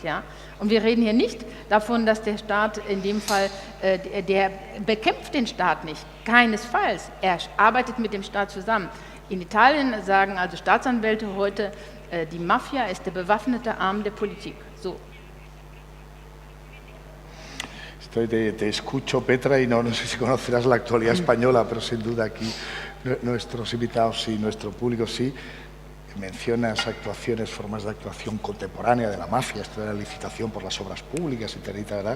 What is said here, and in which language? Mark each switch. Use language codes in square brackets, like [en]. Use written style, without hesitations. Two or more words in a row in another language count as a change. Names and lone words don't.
[de] Ja? Und wir reden hier nicht davon, dass der Staat in dem Fall, der bekämpft den Staat nicht, keinesfalls. Er arbeitet mit dem Staat zusammen. In Italien sagen also Staatsanwälte heute, die Mafia ist der bewaffnete Arm der Politik. So. [es] Te escucho, Petra, y no sé si conocerás la actualidad española, pero sin duda aquí nuestros invitados sí, nuestro público sí. Mencionas actuaciones, formas de actuación contemporánea de la mafia, esto de la licitación por las obras públicas, y ¿verdad?